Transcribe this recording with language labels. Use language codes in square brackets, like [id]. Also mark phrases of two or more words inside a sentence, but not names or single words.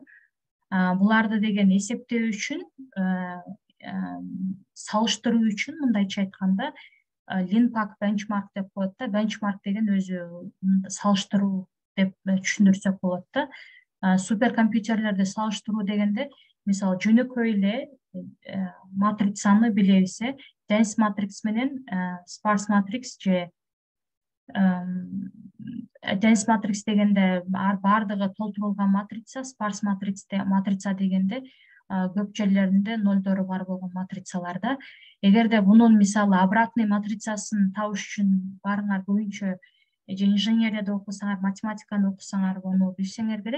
[ky] Буларды деген эсептөө үчүн, салыштыруу үчүн мындайча айтканда Linpack benchmark деп коет да. Benchmark деген өзү салыштыруу деп түшүндүрсөк болот да. Суперкомпьютерлерди салыштыруу дегенде мисалы жөнөкөй эле матрицаны билебиз, [en] dense matrix [ky] менен [en] sparse matrix [ky] же [en] dense matrix [ky] дегенде баардыгы толтурулган матрица, sparse матрица дегенде көп жерлеринде нолдору бар болгон матрицаларда. Эгерде бунун мисалы обратный матрицасын табыш үчүн барыңар көбүнчө же инженерияда окусаңар, математиканы окусаңар, муну билсеңер керек.